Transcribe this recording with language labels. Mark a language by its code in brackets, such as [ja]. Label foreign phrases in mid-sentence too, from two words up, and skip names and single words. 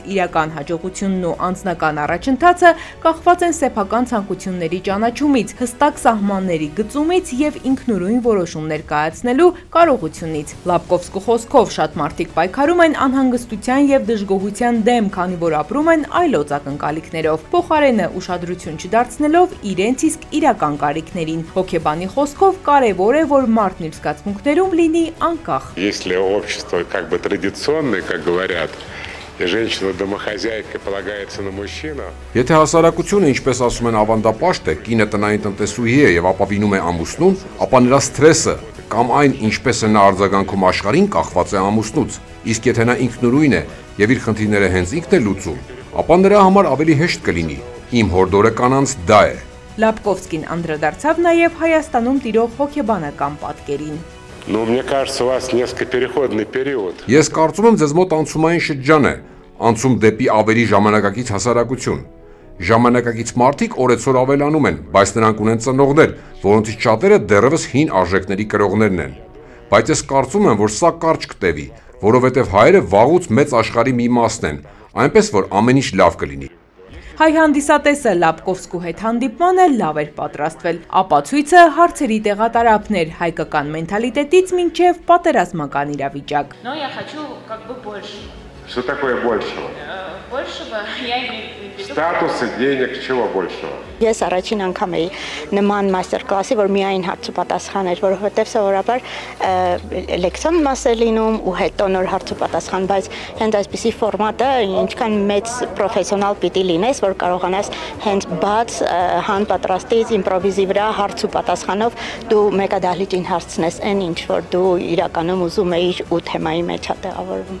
[hy] իրական հաջողությունն ու անձնական առաջընթացը կախված են սեփական ցանկությունների ճանաչումից, հստակ սահմանների գծումից եւ ինքնուրույն որոշումներ կայացնելու կարողությունից։ Լապկովսկու խոսքով շատ մարդիկ պայքարում են անհանգստության եւ դժգոհության դեմ, քանի որ ապրում են այլոց ակնկալիքներով։ Փոխարենը ուշադրություն չդարձնելով իրենց իսկ իրական կարիքներին։ Հոգեբանի խոսքով կարևոր է, որ մարդն իր զգացմունքներում լինի անկախ։ [ru] Если общество как бы традиционное, как говорят, и женщина-домохозяйка полагается на мужчину. [hy] Եթե հասարակությունը, ինչպես ասում են, ավանդապաշտ է, կինը տնային տնտեսուհի է եւ ապավինում է ամուսնուն, ապա նրա սթրեսը կամ այն, ինչպես է նա արձագանքում աշխարհին, կախված է ամուսնուց։ Իսկ եթե նա ինքնուրույն է եւ իր խնդիրները հենց ինքն է լուծում, ապա նրա համար ավելի հեշտ կլինի։ Իմ հորդորը կանանց դա է։ Լապկովսկին անդրադարձավ նաև Հայաստանում տիրող հոգեբանական պատկերին։ [ru] Но мне кажется, у вас несколько переходный период. [hy] Ես կարծում եմ ձեզ մոտ անցումային շրջան է, անցում դեպի ավելի ժամանակակից հասարակություն։ Ժամանակակից մարդիկ օրեցօր ավելանում են, բայց նրանք ունեն ծնողներ, որոնցից շատերը դեռևս հին արժեքների կրողներն են։ Բայց ես կարծում եմ, որ սա կարճ կտևի, որովհետև հայերը վաղուց մեծ աշխարհի մի մասն են, այնպես որ ամեն ինչ լավ կլինի։ Հայ հանդիսատեսը Լապկովսկու հետ հանդիպմանը լավ էր պատրաստվել, ապացույցը հարցերի տեղատարափներ հայկական մենթալիտետից մինչև պատերազմական իրավիճակ։ [ru] Но я хочу как бы больше. Что такое большего? Большего я имею в виду. Статуса, денег, чего большего? [hy] Ես առաջին անգամ էի նման մաստեր կլասի, որ միայն հարց ու պատասխան էր, որովհետև սովորաբար լեկցիոն մաս է լինում ու հետո նոր հարց ու պատասխան, բայց հենց այսպիսի ֆորմատը ինչքան մեծ պրոֆեսիոնալ պիտի լինես, որ կարողանաս հենց բաց հանպատրաստից իմպրովիզի վրա հարց ու պատասխանով դու մեկադահլիճին հարցնես այն ինչ որ դու իրականում ուզում էիր ու թեմայի մեջ է տեղավորվում։